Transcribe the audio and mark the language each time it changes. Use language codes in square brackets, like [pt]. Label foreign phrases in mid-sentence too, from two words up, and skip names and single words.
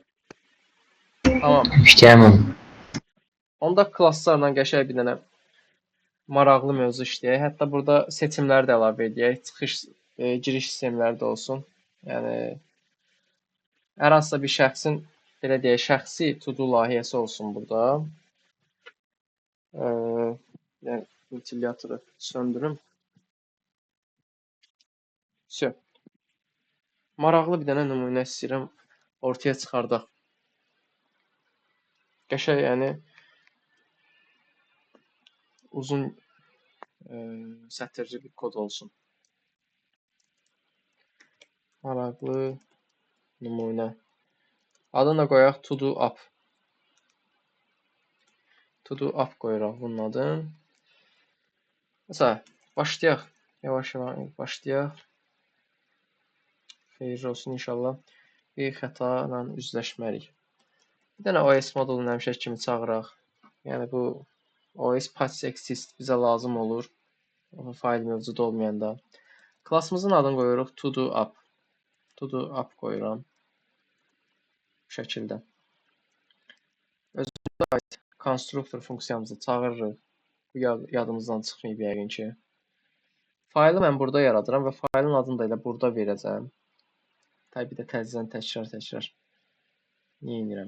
[az] Tamam. İşləyəməm. Onda klasslarla qəşəng bir dənə maraqlı mövzu işləyək. Hətta burada seçimləri də əlavə edək. Çıxış, giriş sistemləri də olsun. Yəni hər hansısa bir şəxsin, belə deyək, şəxsi to-do layihəsi olsun burada. Yəni ventilyatoru söndürüm. [ru] Всё. [az] Maraqlı bir dənə nümunə istəyirəm ortaya çıxardaq. Qəşəng, yəni uzun sətirli bir kod olsun. Maraqlı Nümunə. Adını da qoyaq to do up. To do up qoyuruq bunun adını. Mesela başlayaq. Yavaş-yavaş başlayaq. Xeyirli olsun inşallah. Bir xəta ilə üzləşməliyik. Bir dənə OS modulunu həmişə kimi çağıraq. Yəni bu [en] OS patch exist [az] bizə lazım olur. Fayl mövcud olmayanda. Klassımızın adını qoyuruq to do up. To do up qoyuram. Bu şəkildə. Özümüzə aid konstruktor funksiyamızı çağırırıq. Bu yadımızdan çıxmayıb yəqin ki. Faylı mən burada yaradıram və faylın adını da elə burada verəcəm. Tabii bir də təzədən təkrar niyə edirəm?